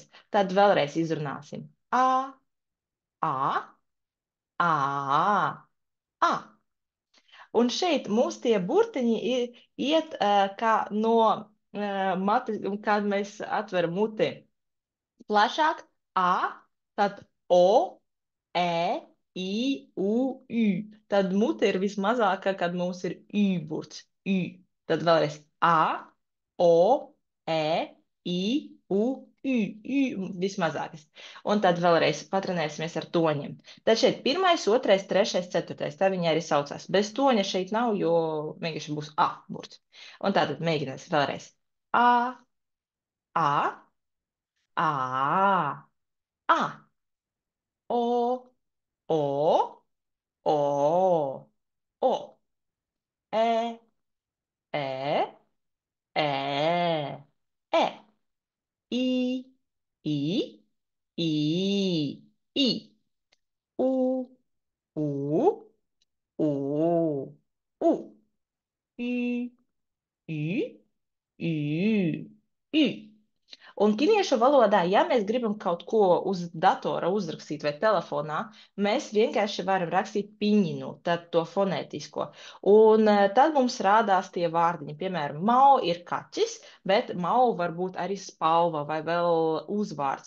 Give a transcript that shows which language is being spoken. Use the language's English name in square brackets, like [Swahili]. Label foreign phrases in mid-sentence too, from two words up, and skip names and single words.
[Latvian] Tad vēlreiz izrunāsim. Ā, ā, ā. Un šeit mums tie burtiņi iet kā no mates, kad mēs atveram muti. Plašāk tad o, e, i, u, ü. Tad mute ir vismazākā, kad mums ir ü burts. Ü. Tad vēlreiz o, e, i, u, ü. Ü vismazākais. Un tad vēlreiz patrenēsimies ar toņiem. Tad šeit pirmais, otrais, trešais, ceturtais. Tā viņa arī saucās. Bez toņa šeit nav, jo vienkārši būs burts. Un tātad mēģināsim vēlreiz. A, a, a. O, O, O, O. E, E, E, E. I, I, I, I. U, U, U, U. Y, Y, Y, Y. Un kiniešu valodā, ja mēs gribam kaut ko uz datora uzrakstīt vai telefonā, mēs vienkārši varam rakstīt piņinu, tad to fonētisko. Un tad mums rādās tie vārdiņi. Piemēram, Mao ir kaķis, bet Mao var būt arī spalva vai vēl uzvārds.